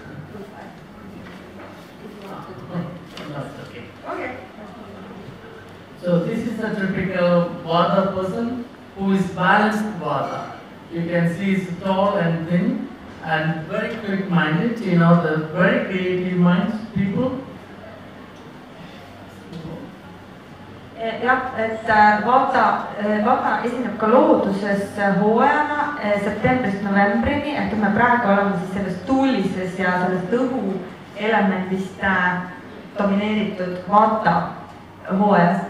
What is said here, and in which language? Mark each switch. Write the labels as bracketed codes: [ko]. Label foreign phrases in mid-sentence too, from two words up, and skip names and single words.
[en] Okay. So this is a typical Vata person who is balanced Vata. You can see he's tall and thin and very quick-minded, the very creative minds people. [et] Jah, et Vata esineb ka looduses hooajana septembrist novembrini, et me praegu oleme siis sellest tuulises ja sellest õhu elemendist domineeritud Vata hooajas.